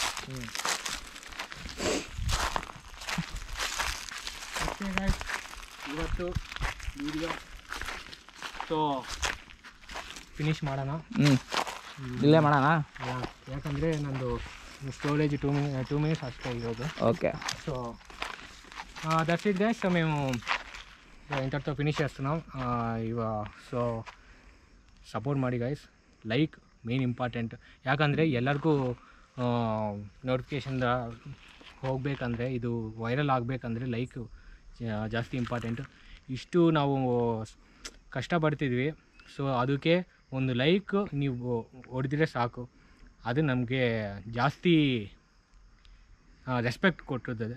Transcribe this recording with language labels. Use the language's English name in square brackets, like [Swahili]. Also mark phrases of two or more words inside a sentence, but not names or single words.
[Kannada] ಇವತ್ತು ವಿಡಿಯೋ ಸೊ ಫಿನಿಶ್ ಮಾಡೋಣ. ಇಲ್ಲೇ ಮಾಡೋಣ, ಯಾಕಂದರೆ ನಂದು ಸ್ಟೋರೇಜ್ 2 ಮಿನಿಟ್ಸ್ ಅಷ್ಟೇ ಇರೋದು. [Telugu] ఓకే. [English] so that's it guys. [Telugu] సో మేము ఇంతటితో ఫినిష్ చేస్తున్నాం సో సపోర్ట్ [Kannada] ಮಾಡಿ ಗೈಸ್. [English] like main important. [Kannada] ಯಾಕಂದರೆ ಎಲ್ಲರಿಗೂ ನೋಟಿಫಿಕೇಷನ್ ಹೋಗಬೇಕಂದ್ರೆ, ಇದು ವೈರಲ್ ಆಗಬೇಕಂದ್ರೆ ಲೈಕ್ ಜಾಸ್ತಿ ಇಂಪಾರ್ಟೆಂಟ್. ಇಷ್ಟು ನಾವು ಕಷ್ಟಪಡ್ತಿದ್ವಿ. ಸೊ ಅದಕ್ಕೆ ಒಂದು ಲೈಕ್ ನೀವು ಹೊಡೆದಿದ್ರೆ ಸಾಕು, ಅದು ನಮಗೆ ಜಾಸ್ತಿ ರೆಸ್ಪೆಕ್ಟ್ ಕೊಟ್ಟಿರ್ತದೆ.